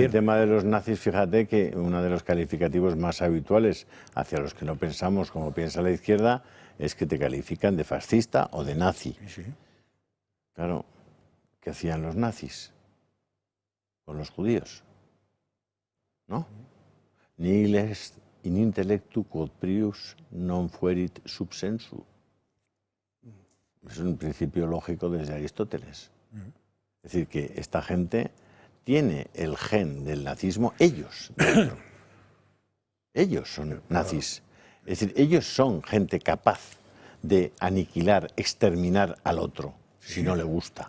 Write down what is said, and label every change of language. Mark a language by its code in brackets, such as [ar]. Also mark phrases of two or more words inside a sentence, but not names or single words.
[es] En el tema de los nazis, fíjate que uno de los calificativos más habituales hacia los que no pensamos como piensa la izquierda es que te califican de fascista o de nazi. Sí. Claro, ¿qué hacían los nazis con los judíos? ¿No? [la] Nihil est in intellectu quod prius non fuerit subsensu. [es] Es un principio lógico desde Aristóteles. Es decir, que esta gente tiene el gen del nazismo, ellos dentro. Ellos son nazis. Es decir, ellos son gente capaz de aniquilar, exterminar al otro, si no le gusta.